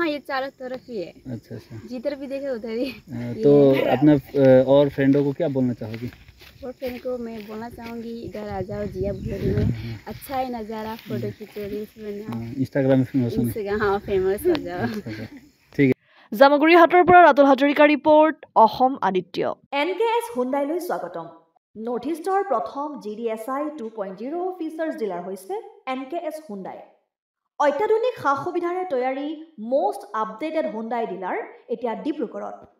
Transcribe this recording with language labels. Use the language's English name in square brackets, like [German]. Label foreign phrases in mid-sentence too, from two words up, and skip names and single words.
[Hindi] हाँ, ये चारों तरफ ही है, अच्छा अच्छा। जिधर भी देखे उधर ही। तो अपना और फ्रेंडों को क्या बोलना चाहोगी? और फ्रेंड को मैं बोलना चाहूँगी इधर आ जाओ जिया भरोली में, अच्छा है नज़ारा, फोटो खींचो, रील्स बनाओ, इंस्टाग्राम में फेमस होने? इंस्टाग्राम हाँ फेमस हो जाओ। अच्छा, अच्छा। ठीक है। [Assamese] জামুগুৰিহাটৰ পৰা ৰাতুল হাজৰিকা ৰিপৰ্ট, অসম আদিত্য। NKS হুণ্ডাইলৈ স্বাগতম। নৰ্থ ইষ্টৰ প্ৰথম [English] GDSI 2.0 features dealer [Assamese] হৈছে NKS হুণ্ডাই। অত্যাধুনিক সা সুবিধাৰে তৈয়াৰী [English] most updated Hyundai dealer [Assamese] এতিয়া ডিব্ৰুগড়ত।